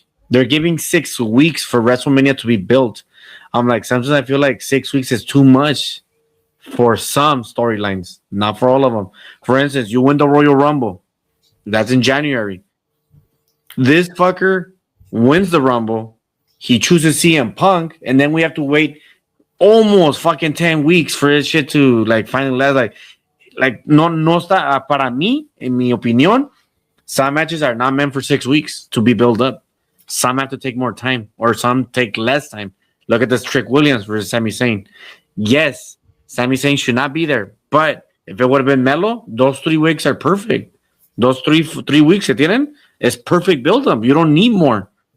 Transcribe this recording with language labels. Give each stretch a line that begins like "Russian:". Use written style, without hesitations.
English: They're giving 6 weeks for WrestleMania to be built. I'm like, sometimes I feel like 6 weeks is too much for some storylines, not for all of them. For instance, you win the Royal Rumble. That's in January. This fucker wins the Rumble. He chooses CM Punk, and then we have to wait almost fucking 10 weeks for his shit to like finally last.
Spanish: No está para mí, en mi opinión.
English: Some matches are not meant for 6 weeks to be built up. Some have to take more time, or some take less time. Look at this Trick Williams versus Sami Zayn. Yes, Sami Zayn should not be there. But if it would have been Melo, those 3 weeks are perfect. Those three weeks
Spanish: que tienen
English: is perfect build-up. You don't need more.